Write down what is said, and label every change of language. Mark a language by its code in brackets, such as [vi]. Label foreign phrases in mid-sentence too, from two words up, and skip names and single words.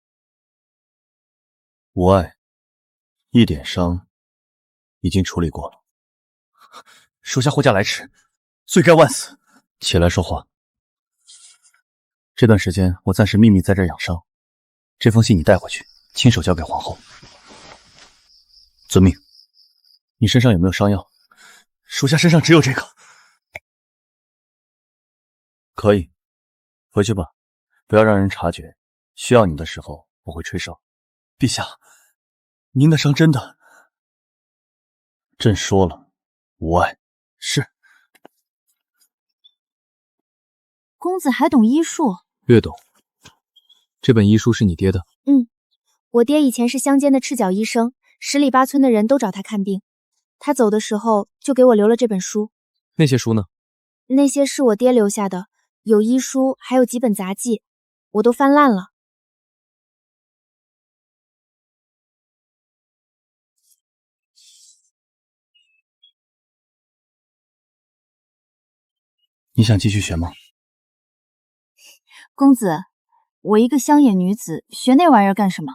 [zh] 无碍，一点伤已经處理過了。属下護駕來遲，罪該萬死。起來說話。這段時間我暫時秘密在這兒養傷，這封信你帶回去，親手交給皇後。遵命。你身上有沒有傷藥？屬下身上只有這個。可以，回去吧，不要讓人察覺。需要你的時候，我會吹哨。陛下，您的傷真的…… 朕說了，無礙。是。公子還懂醫術？略懂。這本醫書是你爹的？我爹以前是鄉間的赤腳醫生，10里8村的人都找他看病。他走的時候就給我留了這本書。那些書呢？那些是我爹留下的，有醫書，還有幾本雜記，我都翻爛了。你想繼續學嗎？公子，我一個鄉野女子，學那玩意兒幹什麼？